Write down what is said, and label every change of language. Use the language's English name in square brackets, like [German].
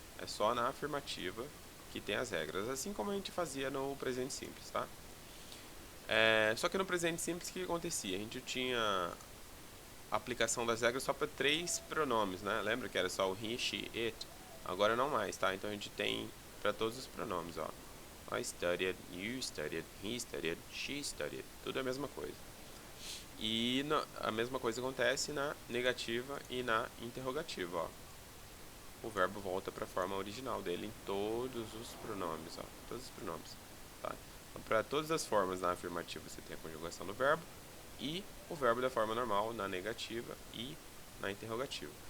[Portuguese] É só na afirmativa que tem as regras, assim como a gente fazia no presente simples, tá? Só que no presente simples, o que acontecia? A gente tinha a aplicação das regras só para três pronomes, né? Lembra que era só o he, she, it? Agora não mais, tá? Então a gente tem para todos os pronomes, ó. [English] I studied, you studied, he studied, she studied. [Portuguese] Tudo é a mesma coisa. E a mesma coisa acontece na negativa e na interrogativa, ó. O verbo volta para a forma original dele em todos os pronomes, ó. Todos os pronomes, tá? Então, para todas as formas na afirmativa você tem a conjugação do verbo e o verbo da forma normal na negativa e na interrogativa.